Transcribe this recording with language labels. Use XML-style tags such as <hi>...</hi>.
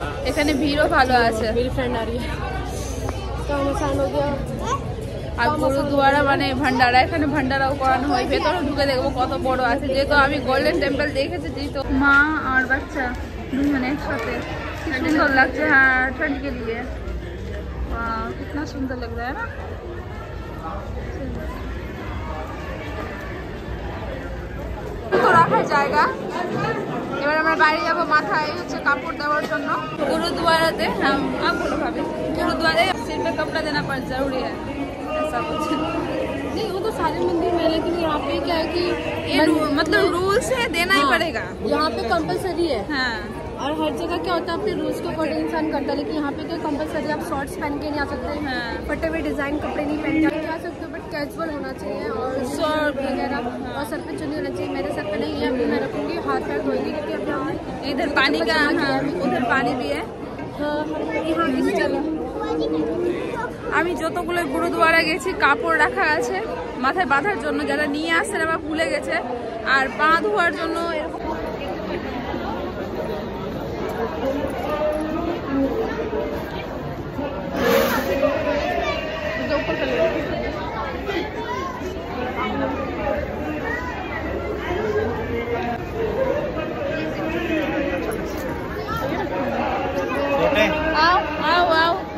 <bn>এখানে ভিড়ও ভালো আছে, আর গুরুদুয়ারা মানে ভান্ডারা, এখানে ভান্ডারাও করানো হয়, ভেতরে ঢুকে দেখবো কত বড় আছে, যেহেতু আমি গোল্ডেন টেম্পল দেখেছি, যেহেতু মা আর বাচ্চা দুজনে একসাথে, কি সুন্দর লাগছে।</bn> <hi>হ্যাঁ ठंड के लिए कितना सुंदर लग रहा है ना।</hi> <bn>তো রাখার জায়গা, এবার আমরা বাইরে যাবো, মাথায় হচ্ছে কাপড় দেওয়ার জন্য गुरुद्वाराते।</bn> <hi>हम आप बोलो भाभी, गुरुद्वारे सिर पे कपड़ा देना पर जरूरी है, ऐसा कुछ नहीं, वो तो सारे मंदिर में, लेकिन यहाँ पे क्या है कि मतलब रूल्स है, देना ही पड़ेगा, यहाँ पे कंपलसरी है। हाँ, और हर जगह क्या होता है अपने रूल्स के अकॉर्डिंग इंसान करता है, लेकिन यहाँ पे क्या कंपलसरी, आप शॉर्ट्स पहन के नहीं आ सकते, फटे हुए डिजाइन कपड़े नहीं पहन के आ सकते हो। बट कैजुअल होना चाहिए और शर्ट वगैरह और सर पे चुन्नी होना चाहिए। मेरे सर पे नहीं है, अभी मैं रखूँगी, हाथ पैर धोएंगे क्योंकि अभी हमने इधर पानी का, उधर पानी भी है। यहाँ इस जगह</hi> <bn>আমি যতগুলো গুরুদুয়ারা গেছি কাপড় রাখা আছে মাথায় বাঁধার জন্য, যারা নিয়ে আসছেন আবার ভুলে গেছে, আর পা ধোয়ার জন্য</bn> <hi>आओ आओ आओ।</hi>